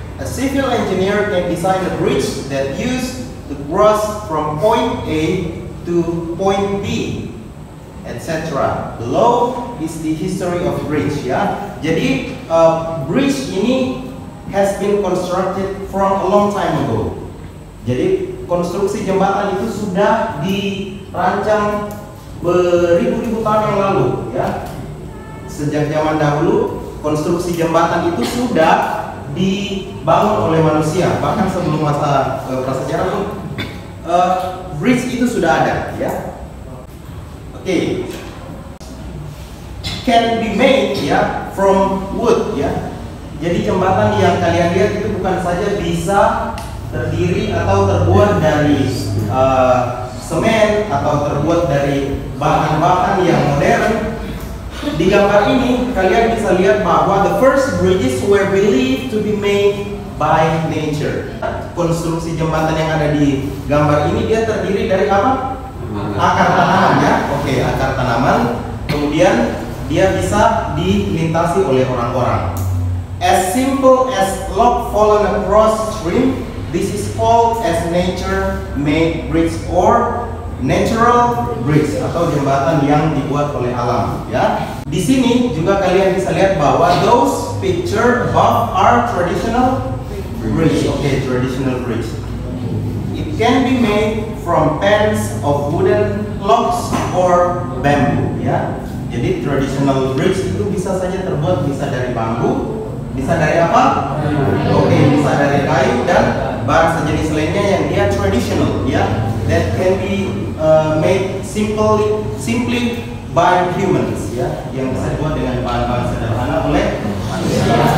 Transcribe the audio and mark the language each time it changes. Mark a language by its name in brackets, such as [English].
[English] A civil engineer can design a bridge that used to cross from point A to point B, etc. Below is the history of bridge, ya. [Indonesian] Jadi [English] bridge ini has been constructed from a long time ago. [Indonesian] Jadi konstruksi jembatan itu sudah dirancang beribu-ribu tahun yang lalu, ya. Sejak zaman dahulu, konstruksi jembatan itu sudah dibangun oleh manusia. Bahkan sebelum masa prasejarah pun bridge itu sudah ada, ya. Oke. [English] Can be made, [Indonesian] ya, [English] from wood, [Indonesian] ya. Jadi jembatan yang kalian lihat itu bukan saja bisa terdiri atau terbuat dari semen atau terbuat dari bahan-bahan yang modern. Di gambar ini kalian bisa lihat bahwa [English] the first bridges were believed to be made by nature. [Indonesian] Konstruksi jembatan yang ada di gambar ini dia terdiri dari apa? Akar tanaman, ya. Oke, akar tanaman. Kemudian dia bisa dilintasi oleh orang-orang. [English] As simple as log fallen across stream, this is called as nature-made bridge or natural bridge [Indonesian] atau jembatan yang dibuat oleh alam, [English] ya. [Indonesian] Di sini juga kalian bisa lihat bahwa [English] those picture above are traditional bridge. Okay, traditional bridge. It can be made from pans of wooden logs or bamboo, ya. [Indonesian] Jadi traditional bridge itu bisa saja terbuat bisa dari bambu, bisa dari apa? Oke, bisa dari kayu dan bahan sejenis lainnya yang dia traditional, ya. [English] That can be made simply by humans, [Indonesian] ya, yang bisa dibuat dengan bahan-bahan sederhana oleh manusia.